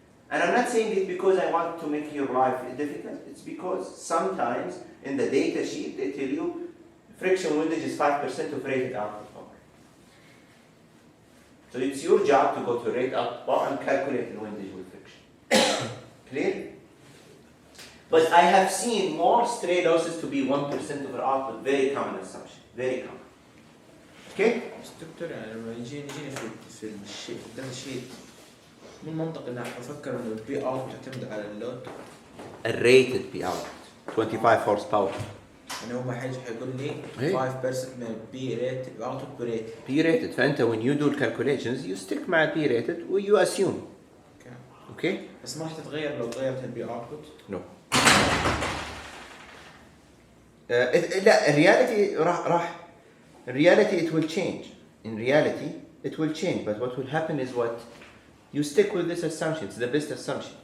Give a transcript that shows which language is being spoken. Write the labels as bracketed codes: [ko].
[en] And I'm not saying it because I want to make your life difficult. It's because sometimes in the data sheet they tell you friction windage is 5% of rated output power. So it's your job to go to rate output power and calculate the windage with friction. Clear? But I have seen more stray losses to be 1% of our output. Very common assumption. Very common. Okay? [ar] بس دكتور يعني لما يجيني في الشيء في الداتا شيت من المنطق اني افكر انه البي اوت تعتمد على اللود. الريتد بي اوت 25 هورس باور. يعني هو حيقول لي إيه. 5% من البي ريتد اوتبوت بريتد. [en] P rated فانت when you do calculations you stick مع البي ريتد و you assume. اوكي؟ [ar] بس ما راح تتغير لو غيرت البي اوتبوت؟ [en] No. [ar] لا الرياليتي راح [en] reality it will change. In reality it will change, but what will happen is what you stick with this assumption. It's the best assumption.